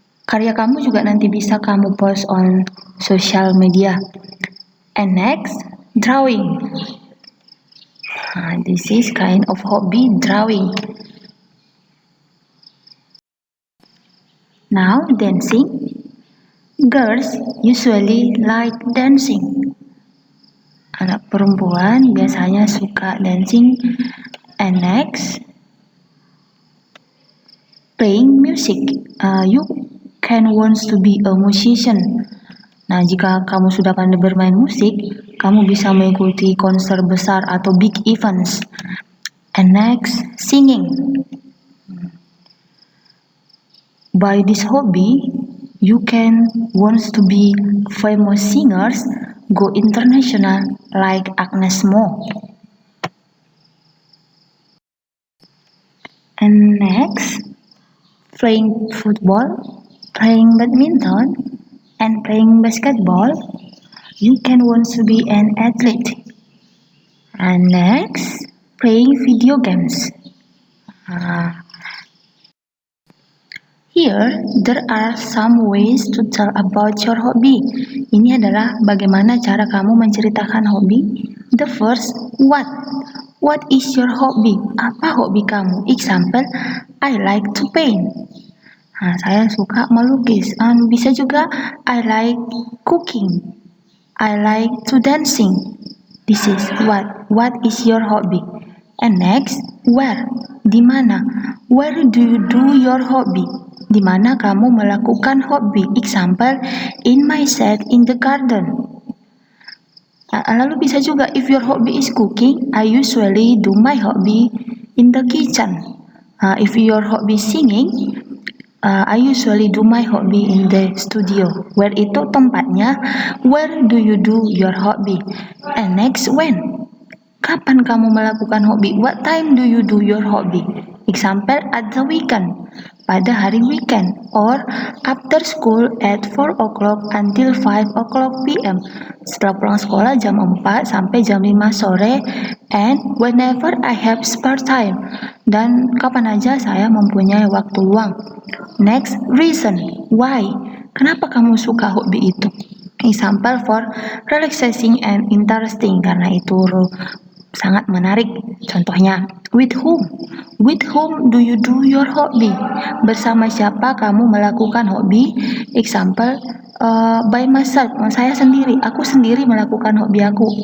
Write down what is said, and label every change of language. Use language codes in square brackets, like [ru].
[id] Karya kamu juga nanti bisa kamu post on social media. [en] And next, drawing. This is kind of hobby, drawing. Now, dancing. Girls usually like dancing. [id] Anak perempuan biasanya suka [en] dancing. And next, playing music. You can wants to be a musician. [id] Nah, jika kamu sudah pandai bermain musik, kamu bisa mengikuti konser besar atau [en] big events. And next, singing. By this hobby, you can wants to be famous singers, go international like Agnes Mo. And next, playing football, playing badminton, and playing basketball, you can want to be an athlete. And next, playing video games. Here, there are some ways to tell about your hobby. [id] Ini adalah bagaimana cara kamu menceritakan hobi. [en] The first, what? What is your hobby? [id] Apa hobi kamu? [en] Example, I like to paint. [id] Nah, saya suka melukis. Bisa juga, [en] I like cooking. I like to dancing. This is what. What is your hobby? And next, where? [id] Di mana? [en] Where do you do your hobby? [id] Di mana kamu melakukan hobi? [en] Example, in my set in the garden. [id] Lalu bisa juga, [en] if your hobby is cooking, I usually do my hobby in the kitchen. If your hobby is singing, I usually do my hobby in the studio. Where [id] itu tempatnya. [en] Where do you do your hobby? And next, when? [id] Kapan kamu melakukan hobi? [en] What time do you do your hobby? Example, at the weekend. [id] Pada hari [en] weekend. Or after school at 4 o'clock until 5 o'clock p.m. [id] Setelah pulang sekolah jam 4 sampai jam 5 sore. [en] And whenever I have spare time. [id] Dan kapan aja saya mempunyai waktu luang. [en] Next, reason. Why? [id] Kenapa kamu suka hobi itu? [en] Example, for relaxing and interesting. [id] Karena itu sangat menarik. Contohnya, [en] with whom? With whom do you do your hobby? [id] Bersama siapa kamu melakukan hobi? [en] Example, by myself. [id] Saya sendiri. Aku sendiri melakukan hobi aku.